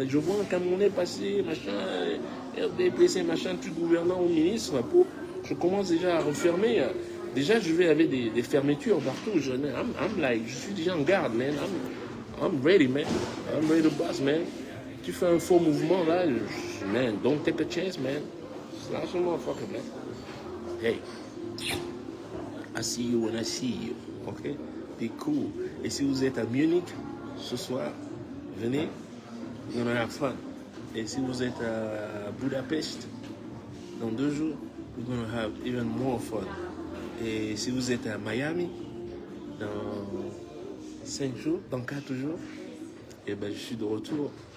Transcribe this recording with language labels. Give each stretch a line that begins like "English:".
French: Je vois un Camerounais passer, machin, RDPC, machin, tout gouvernant ou ministre, je commence déjà à refermer. Déjà, je vais avec des fermetures partout. Je suis déjà en garde, man. I'm ready, man. I'm ready to boss, man. Tu fais un faux mouvement, là, man, don't take a chance, man. C'est largement fucking, man.
English: Hey, I see you when I see you, ok?
French: T'es cool. Et si vous êtes à Munich ce soir, venez, we're gonna have fun. Et si vous êtes à Budapest, dans 2 jours, we're gonna have even more fun. Et si vous êtes à Miami, dans 5 jours, dans 4 jours, et ben je suis de retour.